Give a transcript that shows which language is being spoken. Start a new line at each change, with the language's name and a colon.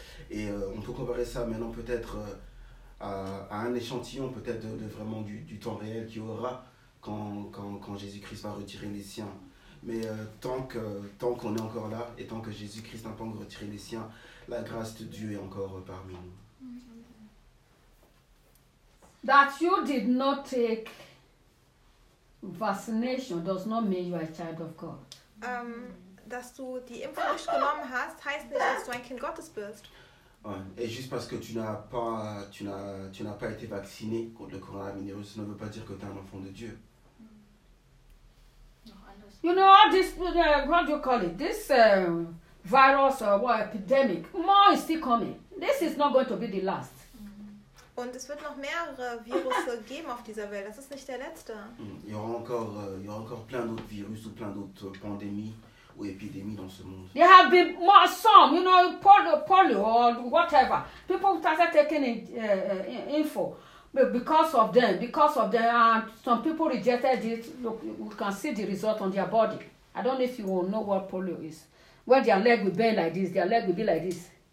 French: Et on peut comparer ça maintenant peut-être à un échantillon peut-être de vraiment du temps réel qu'il y aura quand Jésus-Christ va retirer les siens. Mais tant qu'on est encore là et tant que Jésus-Christ n'a pas encore retiré les siens, la grâce de Dieu est encore parmi nous.
English: That you did not take vaccination does not mean you are a child of God.
German: Dass du die Impfung nicht genommen hast, heißt nicht, dass du ein Kind Gottes bist.
French: Et juste parce que tu n'as pas été vacciné contre le coronavirus, ça ne veut pas dire que tu es un enfant de Dieu.
English: You know all this, what do you call it? This virus or what epidemic? More is still coming. This is not going to be the last.
German: Und es wird noch mehrere Virus geben auf dieser Welt. Das ist nicht der letzte.
French: Il y aura encore plein d'autres virus ou plein d'autres pandémies ou épidémies dans ce monde.
English: There have been more some, you know, polio or whatever. People started taking info because of them, and some people rejected it. Look, we can see the result on their body. I don't know if you know what polio is. Where their leg will bend like this, their leg will be like this.